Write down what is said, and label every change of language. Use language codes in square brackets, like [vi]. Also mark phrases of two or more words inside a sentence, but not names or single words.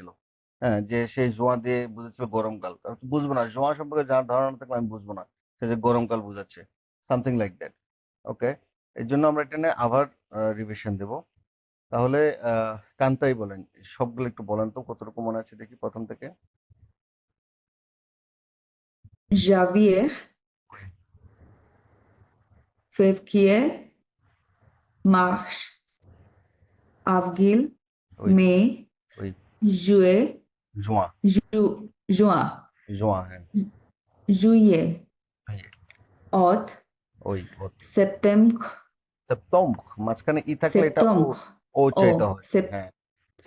[bn] হ্যাঁ, যে সে জোয়া দিয়ে বুঝাচ্ছিল গরমকাল, আমি তো বুঝবো না। জোয়া সম্পর্কে যার ধারণা থাকলে আমি বুঝবো না সে যে গরমকাল বুঝাচ্ছে, [en] something like that. [bn] ওকে, এর জন্য আমরা এটা নিয়ে আবার রিভিশন দেব। তাহলে কান্তাই বলেন, সবগুলো একটু বলেন তো কতটুকু মনে আছে দেখি প্রথম থেকে। [fr] janvier, février, mars, avril, [bn] ওই [fr] mai, [bn] ওই [fr] juillet, [bn] জোয়া, [fr] juin, [bn] জোয়া, হ্যাঁ, [fr] juillet, [bn] ওই, [fr] août, [bn] ওই ওতে [fr] septembre, [bn] সেপ্টেম্বর মাঝখানে ই থাকলে এটা ও [fr] septembre, [bn] ও উচ্চারিত oh, হয় হ্যাঁ সেপ্টেম্বর